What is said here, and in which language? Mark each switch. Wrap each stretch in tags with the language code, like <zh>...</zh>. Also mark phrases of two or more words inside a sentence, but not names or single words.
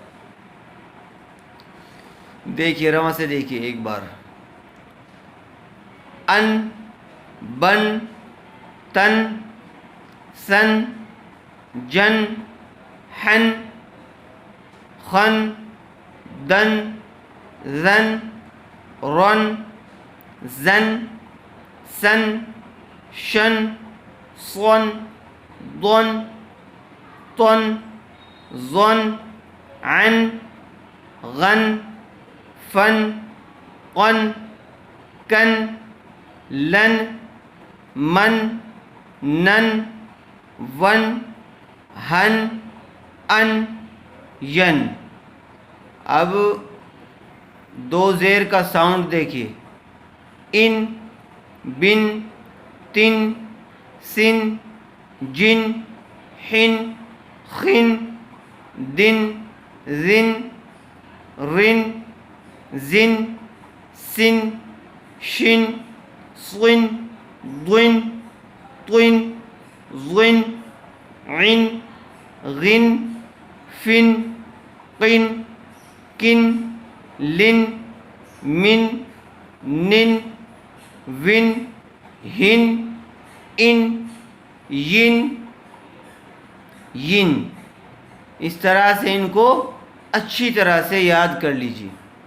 <ur>دیکھیے رواں سے دیکھیے ایک بار.</ur> <ar>ان، بن، تن، سن، جن، حن، خن، دن، زن، رن، زن، سن، شن، صن، ضن، طن، ظن، عن غن فن قن کن لن من نن ون ہن ان ین.</ar> <ur>اب دو زیر کا ساؤنڈ دیکھیے.</ur> <ar>ان بن تن سن جن حن خن دن زن رن زن سن شن صن ضن طن ظن عن غن فن قن کن لن من نن ون ہن ان ین ین.</ar> <ur>اس طرح سے ان کو اچھی طرح سے یاد کر لیجیے.</ur>